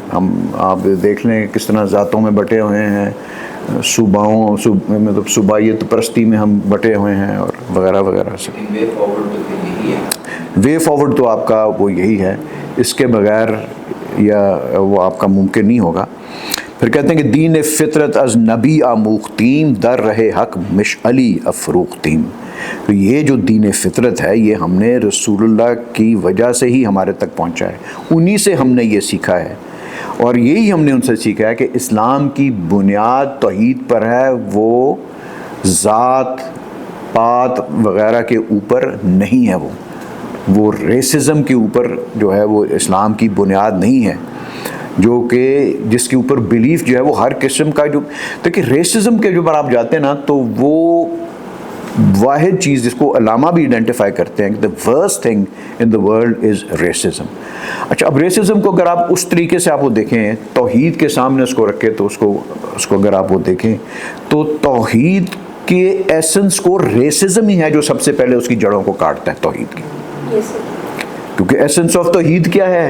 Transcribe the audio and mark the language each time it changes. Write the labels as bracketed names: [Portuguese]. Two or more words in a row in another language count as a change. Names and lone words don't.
[Urdu] آپ دیکھ لیں کس طرح ذاتوں میں بٹے ہوئے ہیں، مطلب صوبائیت پرستی میں ہم بٹے ہوئے ہیں اور وغیرہ وغیرہ سے. [English] way forward [Urdu] تو آپ کا وہ یہی ہے، اس کے بغیر یا وہ آپ کا ممکن نہیں ہوگا. پھر کہتے ہیں کہ [Persian] دین فطرت از نبی آموختیم در رہے حق مشعلی افروختیم. [Urdu] تو یہ جو دین فطرت ہے یہ ہم نے رسول اللہ کی وجہ سے ہی ہمارے تک پہنچا ہے، انہی سے ہم نے یہ سیکھا ہے. اور یہی ہم نے ان سے سیکھا ہے کہ اسلام کی بنیاد توحید پر ہے، وہ ذات پات وغیرہ کے اوپر نہیں ہے. وہ ریسزم کے اوپر جو ہے وہ اسلام کی بنیاد نہیں ہے، جو کہ جس کے اوپر بیلیف جو ہے وہ ہر قسم کا جو دیکھیں ریسزم کے جو اوپر آپ جاتے ہیں نا تو وہ واحد چیز جس کو علامہ بھی آئیڈینٹیفائی کرتے ہیں کہ [English] the worst thing in the world is racism. [Urdu] اچھا اب ریسزم کو اگر آپ اس طریقے سے آپ وہ دیکھیں توحید کے سامنے اس کو رکھیں تو اس کو اگر آپ وہ دیکھیں تو توحید کے ایسنس کو ریسزم ہی ہے جو سب سے پہلے اس کی جڑوں کو کاٹتا ہے توحید کی. کیونکہ [English] essence of [Urdu] توحید کیا ہے؟